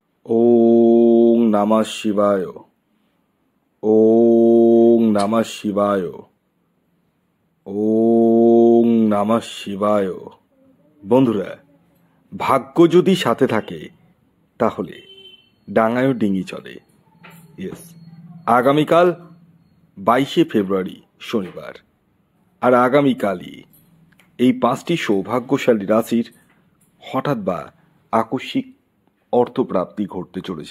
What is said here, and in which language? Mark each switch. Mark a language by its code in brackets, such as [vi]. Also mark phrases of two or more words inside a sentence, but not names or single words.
[sa] ওং নমঃ শিবায়। ওং নমঃ শিবায়। ওং নমঃ শিবায়। [bn] বন্ধুরা, ভাগ্য যদি সাথে থাকে তাহলে ডাঙায়ও ডিঙি চলে। ইয়েস, আগামীকাল 22শে ফেব্রুয়ারি শনিবার, আর আগামীকালই এই 5টি সৌভাগ্যশালী রাশির হঠাৎ বা আকস্মিক অর্থপ্রাপ্তি ঘটতে চলেছে।